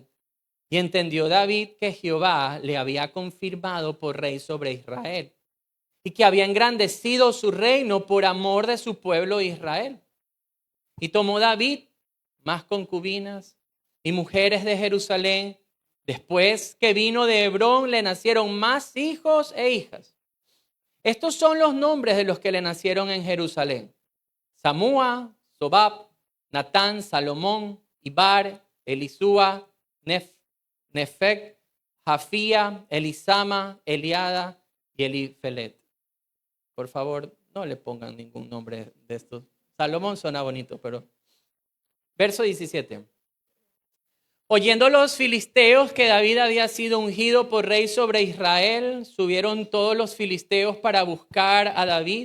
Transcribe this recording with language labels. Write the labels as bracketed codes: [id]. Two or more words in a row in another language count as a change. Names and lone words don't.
[es] Y entendió David que Jehová le había confirmado por rey sobre Israel y que había engrandecido su reino por amor de su pueblo Israel. Y tomó David más concubinas y mujeres de Jerusalén. Después que vino de Hebrón le nacieron más hijos e hijas. Estos son los nombres de los que le nacieron en Jerusalén: Samúa, Sobab, Natán, Salomón, Ibar, Elisúa, Nefec, Jafía, Elisama, Eliada y Elifelet. Por favor, no le pongan ningún nombre de estos. Salomón suena bonito, pero... Verso 17. Oyendo los filisteos que David había sido ungido por rey sobre Israel, subieron todos los filisteos para buscar a David.